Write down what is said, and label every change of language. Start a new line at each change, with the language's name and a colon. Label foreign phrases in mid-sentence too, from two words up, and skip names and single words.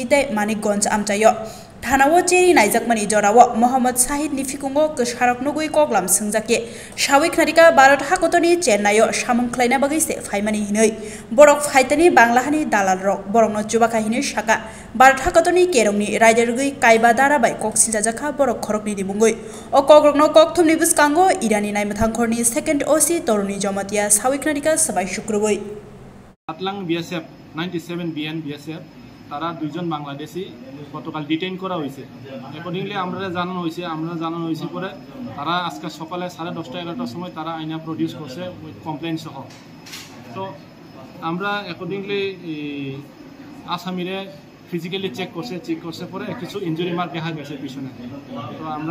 Kok Borok: te Manikganj amchayo Thanawo cheri naijakmani jorawo Mohammad Shahid ni fikungo kusharok nugui koklam sungjake Shawik narika Bharat hakotoni Chennaiyo samung khlaina bagai se phaimani hinoi borok phaitani Banglahani dalal rok borokno chubaka hinoi shaka Bharat hakotoni kerongni raijarugui kaiba dara bai koksiljajakha borok khorokni dibungoi o kogrokno kokthumni buskango irani naimathangkhorni
English: second OC
Kok Borok: toruni jomatia Shawik narika sabai shukruboi
Bangla: Atlang BSF 97 BN BSF তারা দুইজন বাংলাদেশি গতকাল ডিটেইন করা হয়েছে অ্যাকর্ডিংলি আমরা জানানো হয়েছে পরে তারা আজকে সকালে 10:30-11টার সময় তারা আইনা প্রডিউস করছে
English: with complain
Bangla: সহ তো আমরা অ্যাকর্ডিংলি আসামিরে
English: physically check
Bangla: করছে পরে কিছু
English: injury mark
Bangla: দেখা গেছে পিছনে তো আমরা